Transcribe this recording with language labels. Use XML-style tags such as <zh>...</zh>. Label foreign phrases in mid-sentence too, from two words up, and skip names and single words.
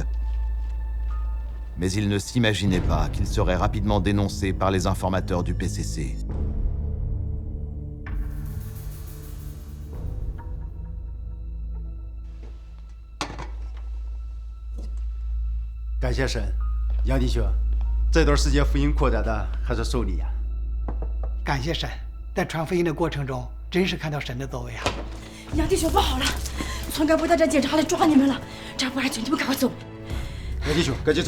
<fr>Mais ils ne s'imaginaient pas qu'ils seraient rapidement dénoncés par les informateurs du PCC. Merci,</fr> <zh>神，杨弟兄，这段时间福音扩展的还是受力啊！感谢神，在传福音的过程中，真是看到神的作为啊！杨弟兄，不好了，村干部带着警察来抓你们了，这样不安全，你们赶快走。杨弟兄，赶紧走，</zh>